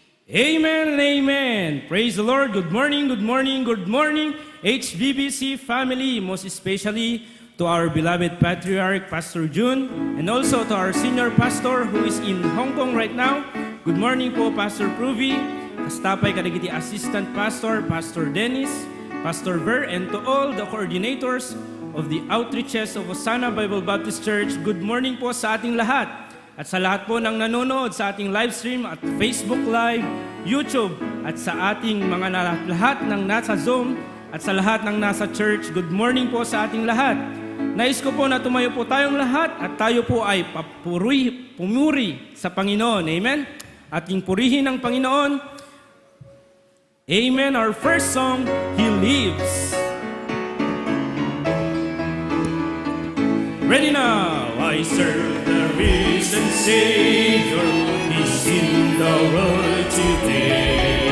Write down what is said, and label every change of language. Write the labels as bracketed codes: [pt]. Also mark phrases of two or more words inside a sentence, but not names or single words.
[en] Amen and amen. Praise the Lord. Good morning, good morning, good morning, HBBC family, most especially to our beloved Patriarch, Pastor June, and also to our senior pastor who is in Hong Kong right now. Good morning po, Pastor Pruvi, [ilo] kastapay kadagiti [en] Assistant Pastor, Pastor Dennis, Pastor Ver, and to all the coordinators of the outreaches of Hosanna Bible Baptist Church. Good morning [tl] po sa ating lahat. At sa lahat po ng nanonood sa ating [en] live stream [tl] at Facebook Live, YouTube, at sa ating mga lahat ng nasa Zoom, at sa lahat ng nasa church, [en] good morning [tl] po sa ating lahat. Nais ko po na tumayo po tayong lahat at tayo po ay pumuri sa Panginoon. Amen? Ating purihin ang Panginoon. [en] Amen. Our first song, He Lives. Ready now. I serve the risen Savior. He's in the world today.